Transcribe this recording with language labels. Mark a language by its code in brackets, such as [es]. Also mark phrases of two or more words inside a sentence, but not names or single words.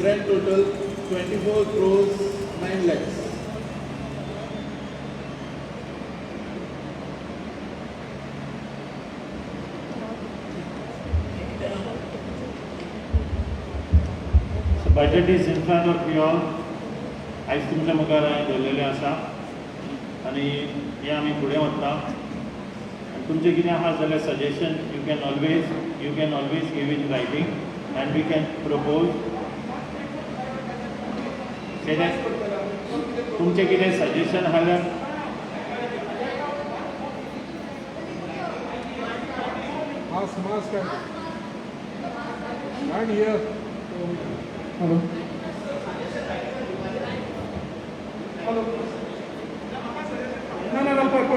[en] Grand total 24 crores 9 lakhs. So budget is in front of you all. [kok] आयज तुमच्या मुखार हांवें दवरलेलें आसा आनी हें आमी फुडें वता आनी तुमचें कितें आहा जाल्यार [en] suggestion you can always give in writing and we can propose [kok] तुमचें कितें सजेशन आहा जाल्यार [en] Mask and here. Hello. No.